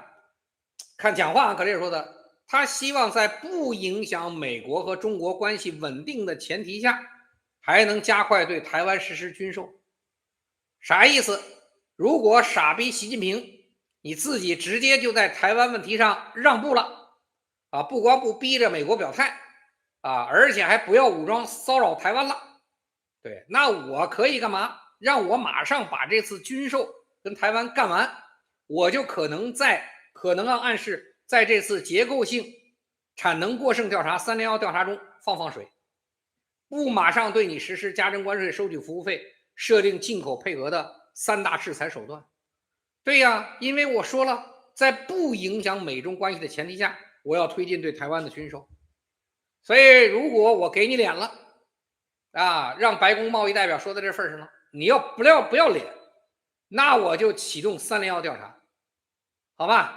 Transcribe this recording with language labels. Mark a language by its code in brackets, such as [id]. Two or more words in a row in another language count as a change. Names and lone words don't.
[zh] 看講話格里爾說的，他希望在不影響美國和中國關係穩定的前提下，還能加快對台灣實施軍售。啥意思？如果傻逼習近平你自己直接就在台灣問題上讓步了啊，不光不逼着美國表態啊，而且还不要武装騷擾台灣了，对，那我可以幹嘛？让我马上把这次军售跟台灣干完，我就可能暗示在这次结構性产能过剩调查301調查中放水，不马上對你實施加徵關稅、收取服務費、設定進口配額的3大制裁手段。對呀，因為我說了，在不影響美中關係的前提下，我要推進對台灣的軍售。所以如果我給你臉了啊，讓白宮貿易代表說到這份上了，你要不要臉，那我就啟動301調查，好吧？